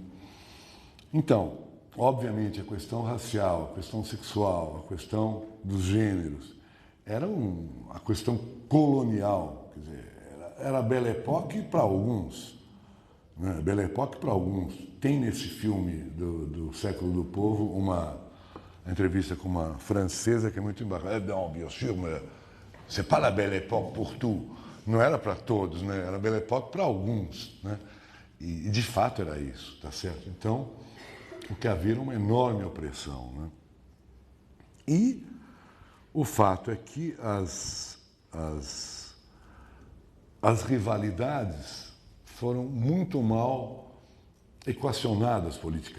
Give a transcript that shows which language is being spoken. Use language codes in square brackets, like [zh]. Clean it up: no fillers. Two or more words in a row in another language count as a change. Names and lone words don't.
[pt] Então, obviamente, a questão racial, a questão sexual, a questão dos gêneros, era a questão colonial, quer dizer, era a Belle Époque para alguns, né? Belle Époque para alguns. Tem nesse filme do Século do Povo uma entrevista com uma francesa que é muito embaraçada. Não, [fr] bien sûr, mais c'est pas la Belle Époque pour tout. [pt] Não era para todos, né? Era a Belle Époque para alguns, né? E de fato era isso, tá certo? Então, o que havia era uma enorme opressão, né? E o fato é que as rivalidades foram muito mal equacionadas politicamente.